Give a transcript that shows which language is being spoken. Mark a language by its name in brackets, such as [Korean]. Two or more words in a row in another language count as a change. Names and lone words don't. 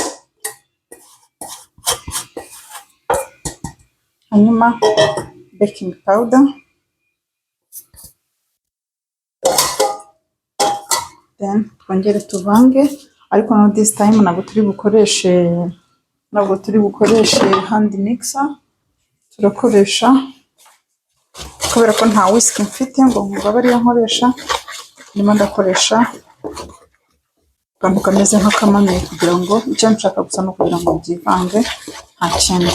[Kinyarwanda] hanyuma [English] baking powder, [Kinyarwanda] then twongere tuvange, ariko no [English] this time [Kinyarwanda] ntabwo turi bukoreshe [English] hand mixer, [Kinyarwanda] turakoresha, kubera ko nta whisk mfite ngo ngaba ariyo nkoresha, ndimo ndakoresha akantu kameze nk'akamamiyo kugira ngo icyo nshaka gusa no kugira ngo byivange nta kindi.